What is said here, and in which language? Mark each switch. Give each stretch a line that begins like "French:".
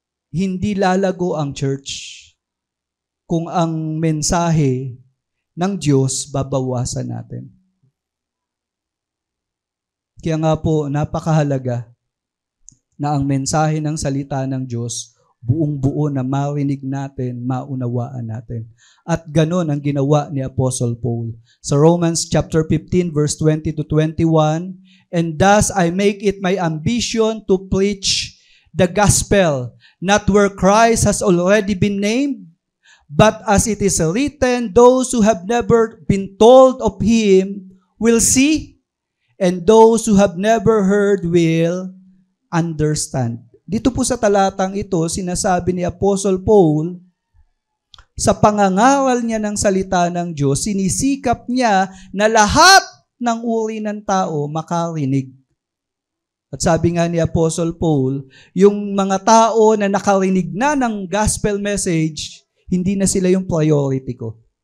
Filipino: Hindi lalago ang church kung ang mensahe ng Diyos babawasan natin. Kaya nga po, napakahalaga na ang mensahe ng salita ng Diyos buong-buo na marinig natin, maunawaan natin. At ganon ang ginawa ni Apostle Paul.
English: Sa Romans chapter 15 verse 20 to 21, and thus I make it my ambition to preach the gospel, not where Christ has already been named, but as it is written, those who have never been told of Him will see, and those who have never heard will understand.
Filipino: Dito po sa talatang ito, sinasabi ni Apostle Paul, sa pangangawal niya ng salita ng Diyos, sinisikap niya na lahat ng uri ng tao makarinig. At sabi nga ni Apostle Paul, yung mga tao na nakarinig na ng gospel message, hindi na sila yung priority ko.